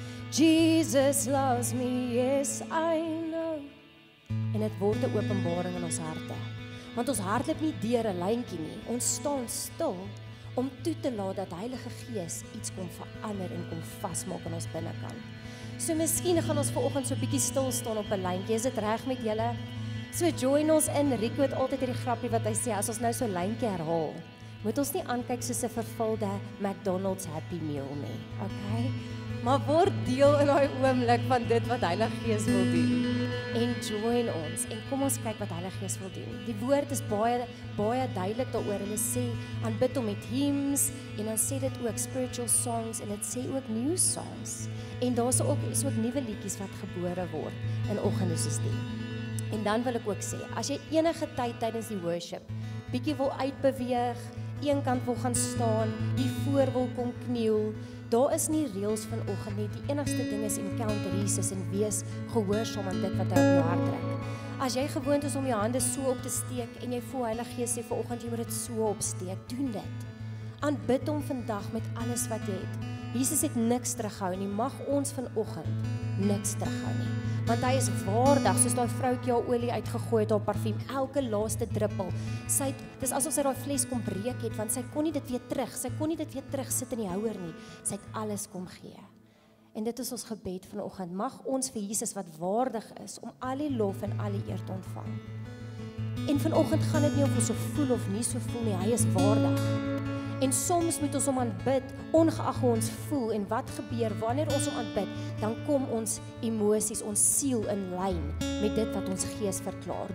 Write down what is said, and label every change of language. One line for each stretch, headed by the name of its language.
English: Jesus loves me, yes I know.
Afrikaans: En dit word 'n openbaring in ons harte. Want ons hardloop nie deur 'n lyntjie nie. Ons staan stil om toe te laat dat Heilige Gees iets kom verander en kom vasmaak in ons binnekant. So miskien gaan ons vanoggend so 'n bietjie stil staan op 'n lyntjie. Is dit reg met julle? So join ons in. Rico het altyd hierdie grappie wat hy sê, as ons nou so 'n lyntjie herhaal, moet ons nie aankyk soos 'n vervulde McDonald's Happy Meal nie, okay? Maar word deel in daai oomblik van dit wat Heilige Gees wil doen. En join ons en kom ons kyk wat Heilige Gees wil doen. Die woord is baie duidelik daaroor. Hulle sê aanbid hom met hymns en dan sê dit ook
English: spiritual songs
Afrikaans: en dit sê ook
English: new songs.
Afrikaans: En daar's ook nuwe liedjies wat gebore word in oggende soos die. En dan wil ek ook sê, as jy enige tyd tydens die worship bietjie wil uitbeweeg, een kant wil gaan staan, hier voor wil kom kniel, Daar is nie reëls vanoggend nie. Die enigste ding is encounter Jesus en wees gehoorsaam aan dit wat hy op jou hart trek. As jy gewoond is om jou hande so op te steek en jy voel Heilige Gees sê vanoggend jy moet dit so opsteek, doen dit. Aanbid hom vandag met alles wat jy het. Jesus het niks terughou nie, mag ons vanoggend niks terughou nie. Want hy is waardig, soos daai vroutjie haar olie uitgegooi het, haar parfuum, elke laaste druppel. Dis asof sy daai fles kom breek het, want sy kon nie dit weer terug sit in die houer nie. Sy het alles kom gee. En dit is ons gebed vanoggend. Mag ons vir Jesus wat waardig is, om al die lof en al die eer te ontvang. En vanoggend gaan dit nie of ons so voel of nie so voel nie, hy is waardig. En soms moet ons hom aanbid, ongeag hoe ons voel en wat gebeur, wanneer ons hom aanbid, dan kom ons emosies, ons siel in lyn met dit wat ons gees verklaar.